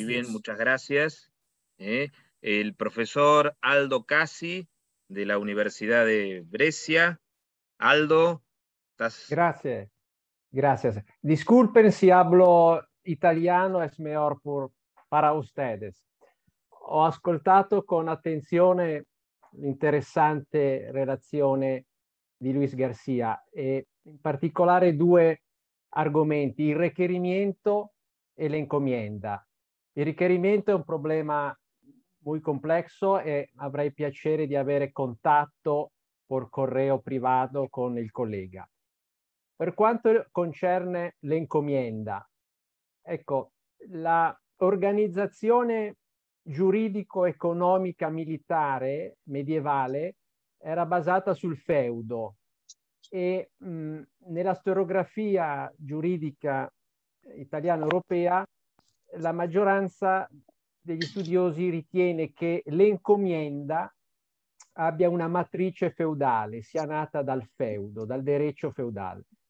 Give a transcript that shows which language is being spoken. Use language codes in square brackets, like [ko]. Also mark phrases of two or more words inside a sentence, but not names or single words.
[es] muy bien, muchas gracias. El profesor Aldo Cassi, de la Universidad de Brescia. Aldo, estás... Gracias, gracias. Disculpen si hablo italiano, es mejor para ustedes. [it] Ho ascoltato con attenzione l'interessante relazione di Luis Garcia e in particolare due argomenti, il requerimiento e l'encomienda. Il requerimiento è un problema muy complesso e avrei piacere di avere contatto [es] por correo [it] privato con il collega. Per quanto concerne l'encomienda, ecco, la organizzazione giuridico-economica militare medievale era basata sul feudo e nella storiografia giuridica italiana europea la maggioranza degli studiosi ritiene che l'encomienda abbia una matrice feudale, sia nata dal feudo, dal derecho feudale.